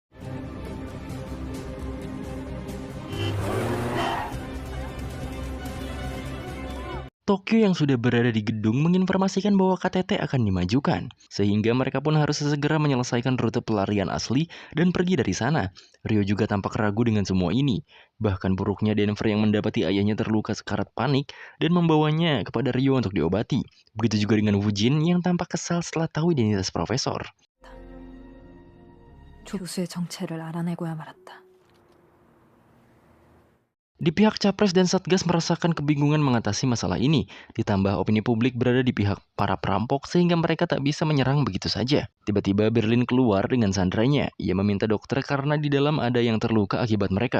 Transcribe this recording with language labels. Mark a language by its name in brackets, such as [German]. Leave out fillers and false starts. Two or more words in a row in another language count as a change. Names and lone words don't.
[Indonesian] Tokyo yang sudah berada di gedung menginformasikan bahwa KTT akan dimajukan, sehingga mereka pun harus segera menyelesaikan rute pelarian asli dan pergi dari sana. Ryo juga tampak ragu dengan semua ini. Bahkan buruknya Denver yang mendapati ayahnya terluka sekarat panik dan membawanya kepada Ryo untuk diobati. Begitu juga dengan Wujin yang tampak kesal setelah tahu identitas Profesor. [Korean] 교수의 정체를 알아내고야 말았다. [Indonesian] Di pihak Capres dan Satgas merasakan kebingungan mengatasi masalah ini. Ditambah opini publik berada di pihak para perampok sehingga mereka tak bisa menyerang begitu saja. Tiba-tiba Berlin keluar dengan sandranya. Ia meminta dokter karena di dalam ada yang terluka akibat mereka.